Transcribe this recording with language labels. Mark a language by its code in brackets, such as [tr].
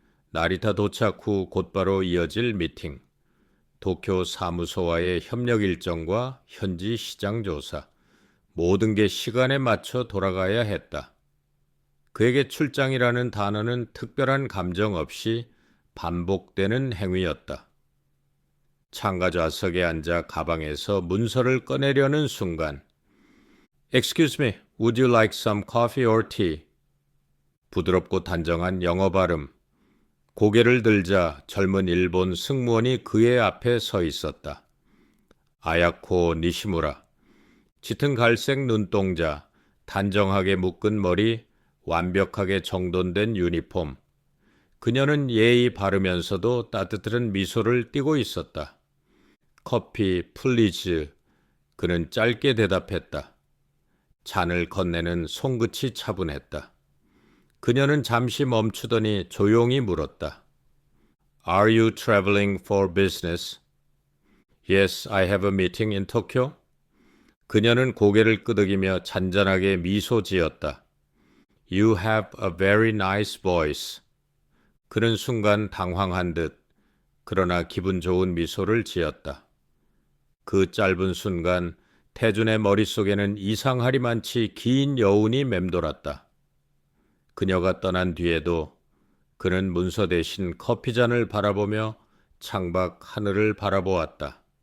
[ko] 나리타 도착 후 곧바로 이어질 미팅, 도쿄 사무소와의 협력 일정과 현지 시장 조사, 모든 게 시간에 맞춰 돌아가야 했다. 그에게 출장이라는 단어는 특별한 감정 없이 반복되는 행위였다. 창가 좌석에 앉아 가방에서 문서를 꺼내려는 순간 [en] Excuse me, would you like some coffee or tea? [ko] 부드럽고 단정한 영어 발음. 고개를 들자 젊은 일본 승무원이 그의 앞에 서 있었다. 아야코 니시무라. 짙은 갈색 눈동자, 단정하게 묶은 머리, 완벽하게 정돈된 유니폼. 그녀는 예의 바르면서도 따뜻한 미소를 띠고 있었다. 커피, 플리즈. 그는 짧게 대답했다. 잔을 건네는 손끝이 차분했다. 그녀는 잠시 멈추더니 조용히 물었다. [en] Are you traveling for business? Yes, I have a meeting in Tokyo. [ko] 그녀는 고개를 끄덕이며 잔잔하게 미소 지었다. [en] You have a very nice voice. [ko] 그는 순간 당황한 듯 그러나 기분 좋은 미소를 지었다. 그 짧은 순간 태준의 머릿속에는 이상하리만치 긴 여운이 맴돌았다. 그녀가 떠난 뒤에도 그는 문서 대신 커피잔을 바라보며 창밖 하늘을 바라보았다.